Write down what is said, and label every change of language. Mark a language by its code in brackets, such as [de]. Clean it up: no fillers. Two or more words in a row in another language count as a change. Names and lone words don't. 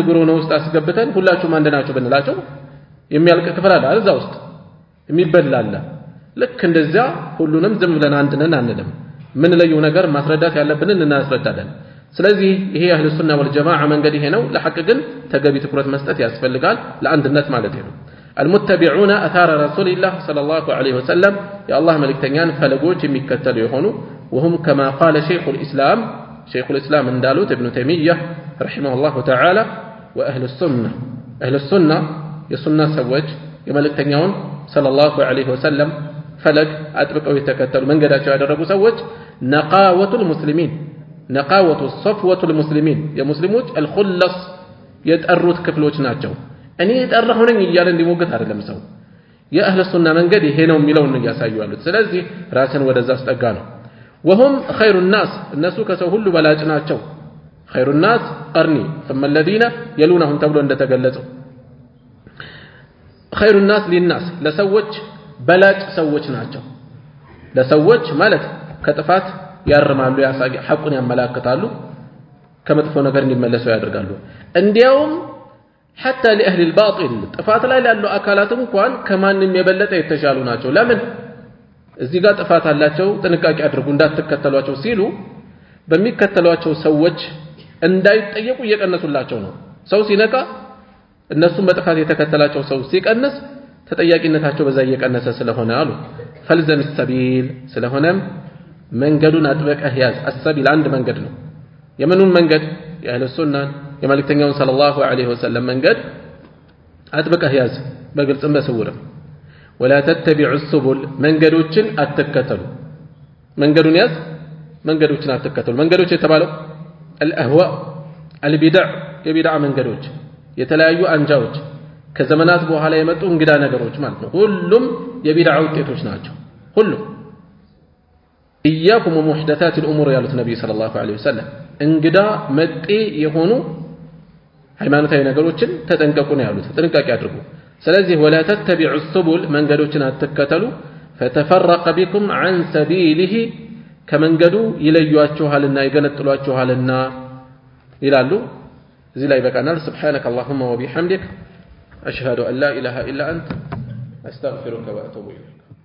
[am] ጉሮኖ ውስጥ አስገብተን ሁላችሁም አንድ ናችሁ ብንላቸው የሚያልቅ ክፍል አለ እዛ ውስጥ የሚበላል ልክ እንደዛ ሁሉንም ዝም ብለን አንድነን አንልም ምን ለየው ነገር ማስረዳት ያለብንን እናስረዳለን ስለዚህ ይሄ [ar] أهل السنة والجماعة [am] መንገድ ይሄ ነው ለሐቅ ግን ተገቢ ትኩረት መስጠት ያስፈልጋል ለአንድነት ማለት ነው [ar] المتبعون اثار رسول الله صلى الله عليه وسلم يا الله [am] ملكتኛን ፈለጎች የሚከተሉ [ar] የሆኑ وهم كما قال شيخ الاسلام እንዳሉት ابن تيميه رحمه الله تعالى واهل السنه [am] የሱና ሰዎች የመልእክተኛውን [ar] صلى الله عليه وسلم [am] ፈለግ አጥብቀው የተከተሉ መንገዳቸው ያደረጉ ሰዎች [ar] نقاوة المسلمين نقاوة صفوة المسلمين [am] የሙስሊሞች الخلص የጠሩት ክፍሎች ናቸው እኔ የጠራሁ ነኝ እያለ እንዲሞገት አይደለም ሰው የአህለ ሱና መንገድ ይሄ ነው የሚለውን ያሳዩ ያሉት ስለዚህ ራስን ወደዛ አስጠጋ ነው [ar] وهم خير الناس الناس [am] ከሰው ሁሉ በላጭ ናቸው [ar] خير الناس قرني ثم الذين يلونهم [am] ተብሎ እንደተገለጸው [ar] خير الناس للناس [am] ለሰዎች በላጭ ሰዎች ናቸው ለሰዎች ማለት ከጥፋት ያርማሉ ያሳቂ ሐቁን ያመላክታሉ ከመጥፎ ነገር እንዲመለሱ ያደርጋሉ እንዲያውም [ar] حتى لاهل الباطل [am] ጥፋት ላይ ያሉ አካላት እንኳን ከማንም የበለጠ የተሻሉ ናቸው ለምን እዚህ ጋር ጥፋት አላቸው ጥንቃቄ አድርጉ እንዳትከተሏቸው ሲሉ በሚከተሏቸው ሰዎች እንዳይጠየቁ እየቀነሱላቸው ነው ሰው ሲነቃ እነሱም በጥፋት የተከተላቸው ሰው ሲቀንስ ተጠያቂነታቸው በዛ እየቀነሰ ስለሆነ አሉ [ar] فلزم السبيل [am] ስለሆነም መንገዱን አጥብቀህ ያዝ السبيل አንድ መንገድ ነው የምኑን መንገድ የአህለ ሱና የመልእክተኛውን [ar] صلى الله عليه وسلم [am] መንገድ አጥብቀህ ያዝ በግልጽም በስውርም [ar] ولا تتبعوا السبل [am] መንገዶችን አትከተሉ መንገዱን ያዝ መንገዶችን አትከተሉ መንገዶች የተባለው [ar] الاهواء البدع [am] የቢድዓ መንገዶች የተለያዩ አንጃዎች ከዘመናት በኋላ የመጡ እንግዳ ነገሮች ማለት ነው ሁሉም የቢድዓ ውጤቶች ናቸው ሁሉም [ar] إياكم ومحدثات الامور [am] ያሉት ነብዩ [ar] صلى الله عليه وسلم [am] እንግዳ መጤ የሆኑ ሃይማኖታዊ ነገሮችን ተጠንቀቁ ነው ያሉት ጥንቃቄ አድርጉ ስለዚህ [ar] ولا تتبعوا السبل [am] መንገዶችን አትከተሉ [ar] فتفرق بكم عن سبيله [am] ከመንገዱ ይለዩአችኋልና ይገነጥሏችኋልና ይላሉ እዚህ ላይ በቃናል [ar] سبحانك اللهم وبحمدك أشهد أن لا إله إلا أنت أستغفرك وأتوب إليك